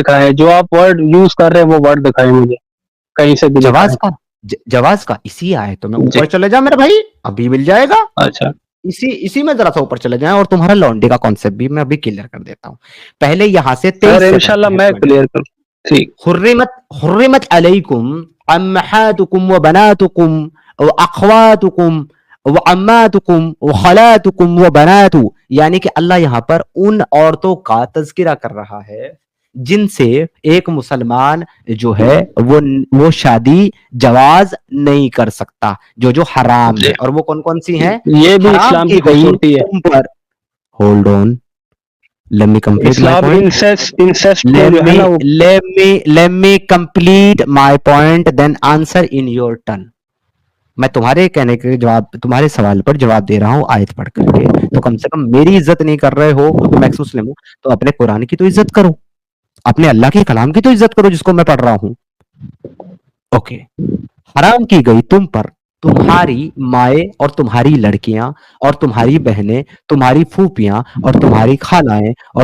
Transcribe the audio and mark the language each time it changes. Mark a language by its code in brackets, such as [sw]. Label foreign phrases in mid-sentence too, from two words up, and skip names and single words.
[hi] दिखाएं जो आप [en] word use [hi] कर रहे हैं, वो वर्ड दिखाएं मुझे कहीं से भी जवाज दिखाएं। का जवाज का इसी आयत में जी, ऊपर चले जा मेरे भाई, अभी मिल जाएगा। अच्छा इसी इसी में जरा सा ऊपर चले जाएं और तुम्हारा लॉन्ड्री का कॉन्सेप्ट भी मैं अभी क्लियर कर देता हूं। पहले यहां से 23 सर, से इंशाल्लाह पढ़ते हैं मैं पॉइंट। क्लियर करूं। ठीक। [ar] حرمت حرمت عليكم أمهاتكم وبناتكم وأخواتكم وعماتكم وخالاتكم وبنات, [hi] यानी कि अल्लाह यहाँ पर उन औरतों का तज़किरा कर रहा है जिनसे एक मुसलमान जो है वो शादी जवाज नहीं कर सकता, जो जो हराम जी, है। और वो कौन कौन सी हैं? ये भी हराम इस्लाम की की गई खूबसूरती है। तुम पर। [en] hold on, let me complete my [hi] इस्लाम पॉइंट। इंसेस्ट को let जो है me ना वो [en] let me complete my point then answer in your turn। [hi] मैं तुम्हारे कहने के जवाब, तुम्हारे सवाल पर जवाब दे रहा हूँ आयत पढ़ करके, तो कम से कम मेरी इज्जत नहीं कर रहे हो क्योंकि मैं मुस्लिम हूँ, तो अपने कुरान की तो इज्जत करो, अपने अल्लाह के कलाम की तो इज्जत करो जिसको मैं पढ़ रहा हूँ। ओके। हराम की गई तुम पर तुम्हारी माए और तुम्हारी लड़कियां और तुम्हारी बहनें, तुम्हारी फूफियां और तुम्हारी खालाएं और